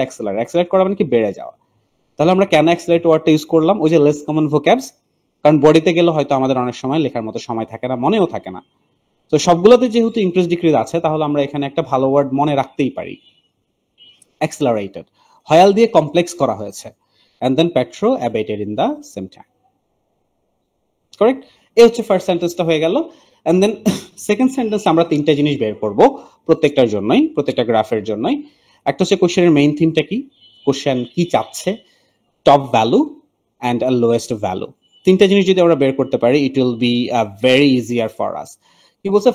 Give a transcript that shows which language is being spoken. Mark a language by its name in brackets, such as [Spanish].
[Bangla] Accelerate করা মানে কি? বেড়ে যাওয়া। তাহলে আমরা কেন অ্যাক্সেলারেট ওয়ার্ডটা ইউজ করলাম? ওই যে লেস কমন ভোক্যাবস, কারণ বডিতে গেলে হয়তো আমাদের অনেক সময় লেখার মতো সময় থাকে না, মনেও থাকে না। তো সবগুলোতে যেহেতু ইনক্রিজ ডিক্রিজ আছে, তাহলে আমরা এখানে একটা ভালো ওয়ার্ড মনে রাখতেই পারি, অ্যাক্সেলারেটেড। হয়াল দিয়ে কমপ্লেক্স করা হয়েছে, [English] and then Petro abated in the same time. [Bangla] Correct? এই হচ্ছে ফার্স্ট সেন্টেন্সটা হয়ে গেল। and then সেকেন্ড সেন্টেন্স আমরা তিনটা জিনিস বের করব প্রত্যেকটার জন্যই, প্রত্যেকটা গ্রাফের জন্যই। একটা হচ্ছে কোশ্চেনের মেইন থিমটা কি, কোশ্চেন কি চাচ্ছে, top value and lowest value. তিনটা জিনিস যদি আমরা বের করতে পারি, [English] It will be very easier for us. [Bangla] কি বলছে?